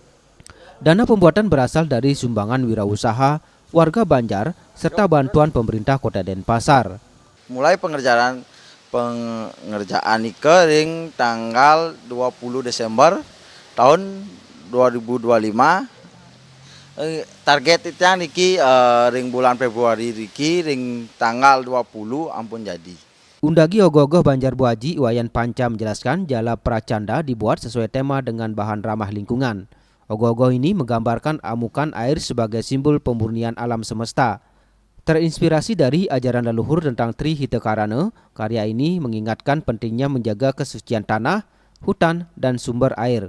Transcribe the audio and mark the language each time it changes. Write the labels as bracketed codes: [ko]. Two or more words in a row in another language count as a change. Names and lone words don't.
[id] Dana pembuatan berasal dari sumbangan wirausaha, warga Banjar, serta bantuan pemerintah Kota Denpasar. Mulai pengerjaan [ban] Ike ring tanggal 20 Desember tahun 2025. Target itu niki ring bulan Februari niki ring tanggal 20 ampun jadi. [id] Undagi ogoh-ogoh Banjar Buaji Wayan Panca menjelaskan jala pracanda dibuat sesuai tema dengan bahan ramah lingkungan. Ogoh-ogoh ini menggambarkan amukan air sebagai simbol pemurnian alam semesta. Terinspirasi dari ajaran leluhur tentang Tri Hita Karana, karya ini mengingatkan pentingnya menjaga kesucian tanah, hutan, dan sumber air.